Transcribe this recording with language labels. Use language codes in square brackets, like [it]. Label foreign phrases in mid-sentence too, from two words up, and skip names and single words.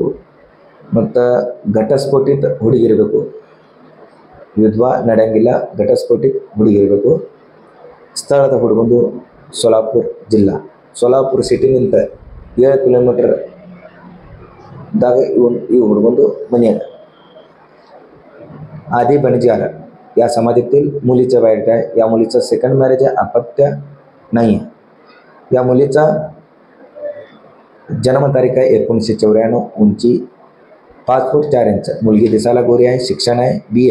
[kn] ಮತ್ತು ಘಟಸ್ಫೋಟಿತ ಹುಡುಗಿ ಇರಬೇಕು, ವಿಧವಾ ನಡೆಯಂಗಿಲ್ಲ, ಘಟಸ್ಫೋಟಿತ ಹುಡುಗಿ ಇರಬೇಕು. ಸ್ಥಳದ ಹುಡುಗಂದು ಸೋಲಾಪುರ ಜಿಲ್ಲಾ, ಸೋಲಾಪುರ ಸಿಟಿನಿಂದ 7 ಕಿಲೋಮೀಟರ್ದಾಗ ಈ ಹುಡುಗಂದು ಮನೆ ಅದ. [mr] आदी बंजारा या समाजातील मुलीचं बायोडेटा आहे. या मुलीचं [en] second marriage [mr] आहे, अपत्य नाही आहे. या मुलीचा जन्मतारीख आहे 1994, उंची 5 फूट 4 इंच, मुलगी दिसायला गोरी आहे, शिक्षण आहे BA.